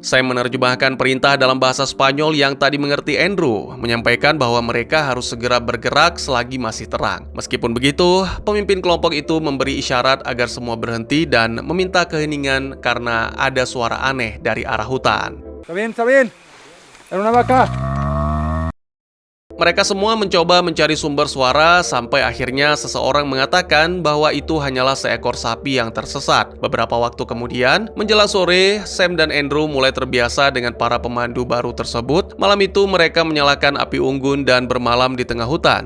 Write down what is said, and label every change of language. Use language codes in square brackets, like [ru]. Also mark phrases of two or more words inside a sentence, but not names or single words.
[id] Saya menerjemahkan perintah dalam bahasa Spanyol yang tadi mengerti Andrew, menyampaikan bahwa mereka harus segera bergerak selagi masih terang. Meskipun begitu, pemimpin kelompok itu memberi isyarat agar semua berhenti dan meminta keheningan karena ada suara aneh dari arah hutan. [es] Está bien. Era una vaca. [id] Mereka semua mencoba mencari sumber suara sampai akhirnya seseorang mengatakan bahwa itu hanyalah seekor sapi yang tersesat. Beberapa waktu kemudian, menjelang sore, Sam dan Andrew mulai terbiasa dengan para pemandu baru tersebut. Malam itu mereka menyalakan api unggun dan bermalam di tengah hutan.